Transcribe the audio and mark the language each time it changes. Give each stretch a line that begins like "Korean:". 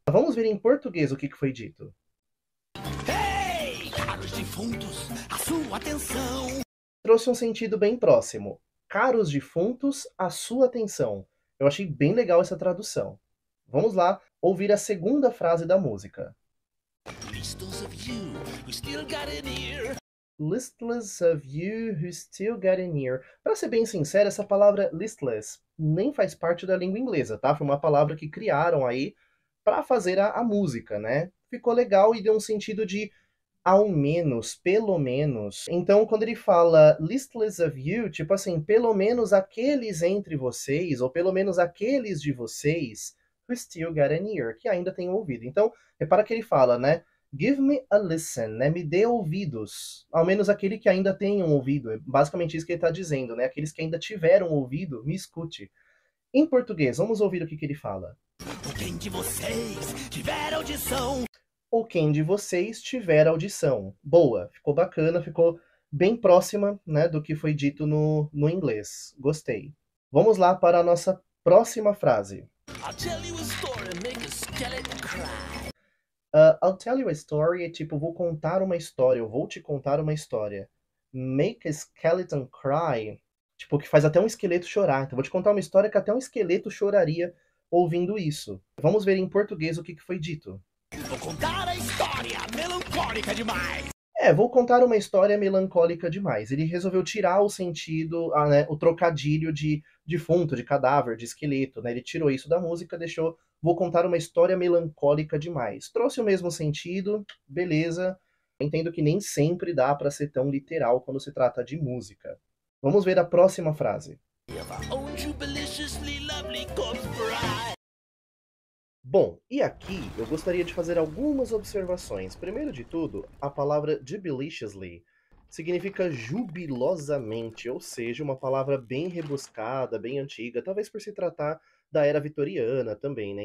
Portuguese: Vamos ver em português o que foi dito. Hey, caros defuntos, a sua atenção. Trouxe um sentido bem próximo. Caros defuntos, a sua atenção. Eu achei bem legal essa tradução. Vamos lá ouvir a segunda frase da música.
English: Listless of you, who still got an ear. Listless of you who still get in here.
Portuguese: Para ser bem sincero, essa palavra listless nem faz parte da língua inglesa, tá? Foi uma palavra que criaram aí para fazer a música, né? Ficou legal e deu um sentido de ao menos, pelo menos. Então, quando ele fala
English: listless of you,
Portuguese: tipo assim, pelo menos aqueles entre vocês, ou pelo menos aqueles de vocês,
English: who still get an ear,
Portuguese: que ainda tem ouvido. Então, repara que ele fala, né?
English: Give me a listen,
Portuguese: né? Me dê ouvidos. Ao menos aquele que ainda tem um ouvido. É basicamente isso que ele está dizendo, né? Aqueles que ainda tiveram ouvido, me escute. Em português, vamos ouvir o que ele fala. Quem de vocês tiver audição? Ou quem de vocês tiver audição. Boa, ficou bacana, ficou bem próxima, né, do que foi dito no inglês. Gostei. Vamos lá para a nossa próxima frase.
English: I'll tell you a story, make a skeleton cry. I'll tell you a story
Portuguese: é tipo, vou contar uma história, eu vou te contar uma história.
English: Make a skeleton cry,
Portuguese: tipo, que faz até um esqueleto chorar. Então, vou te contar uma história que até um esqueleto choraria ouvindo isso. Vamos ver em português o que foi dito. Vou contar a história melancólica demais. Vou contar uma história melancólica demais. Ele resolveu tirar o sentido, né, o trocadilho de defunto, de cadáver, de esqueleto, né? Ele tirou isso da música, deixou, vou contar uma história melancólica demais. Trouxe o mesmo sentido, beleza. Entendo que nem sempre dá para ser tão literal quando se trata de música. Vamos ver a próxima frase.
English: If I owned you deliciously lovely corpse bride.
Portuguese: Bom, e aqui eu gostaria de fazer algumas observações. Primeiro de tudo, a palavra jubiliciously significa jubilosamente, ou seja, uma palavra bem rebuscada, bem antiga, talvez por se tratar da era vitoriana também, né?